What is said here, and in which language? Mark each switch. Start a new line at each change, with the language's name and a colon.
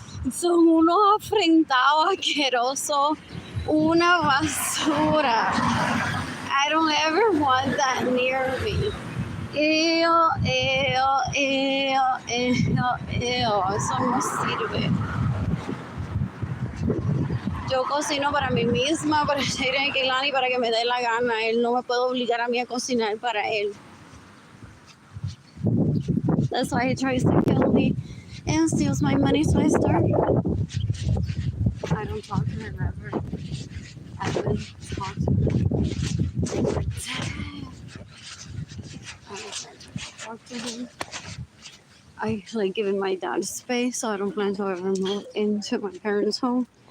Spanish: Son unos afrentados asquerosos, una basura.
English: I don't ever want that near me. Ew, ew, ew, ew, ew.
Spanish: Eso no sirve. Yo cocino para mí misma, para Jayden y Keilany, para que me dé la gana. Él no me puede obligar a mí a cocinar para él.
English: That's why he tries to kill me and steals my money, so I start. I don't talk to him ever. I haven't talked to him. I don't talk to him. I like giving my dad space, so I don't plan to ever move into my parents' home.